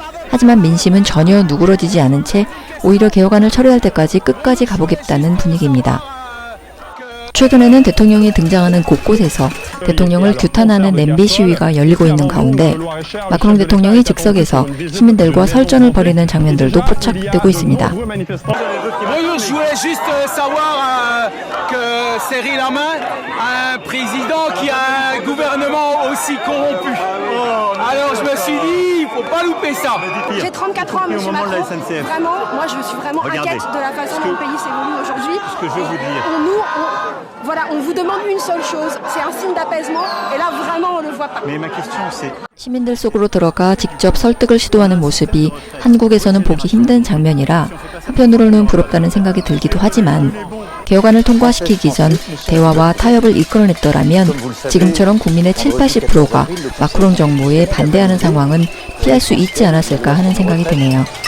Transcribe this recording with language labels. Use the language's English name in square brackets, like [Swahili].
[Korean] 하지만 민심은 전혀 누그러지지 않은 채 오히려 개혁안을 처리할 때까지 끝까지 가보겠다는 분위기입니다. 최근에는 대통령이 등장하는 곳곳에서 대통령을 규탄하는 냄비 시위가 열리고 있는 가운데 마크롱 대통령이 즉석에서 시민들과 설전을 벌이는 장면들도 포착되고 있습니다. [French] Bonjour, je voulais juste savoir que serrer la main à un président qui a un gouvernement aussi corrompu. Alors je me suis dit, il faut pas louper ça. J'ai 34 ans, monsieur Macron. Vraiment, moi je suis vraiment inquiète de la façon dont le pays s'évolue aujourd'hui. Ce que je veux vous dire. On vous demande une seule chose, c'est un signe d'apaisement, et là vraiment on ne le voit pas. Mais ma question c'est [Korean] 시민들 속으로 들어가 직접 설득을 시도하는 모습이 한국에서는 보기 힘든 장면이라 한편으로는 부럽다는 생각이 들기도 하지만 개혁안을 통과시키기 전 대화와 타협을 이끌어냈더라면 지금처럼 국민의 70-80%가 마크롱 정부에 반대하는 상황은 피할 수 있지 않았을까 하는 생각이 드네요.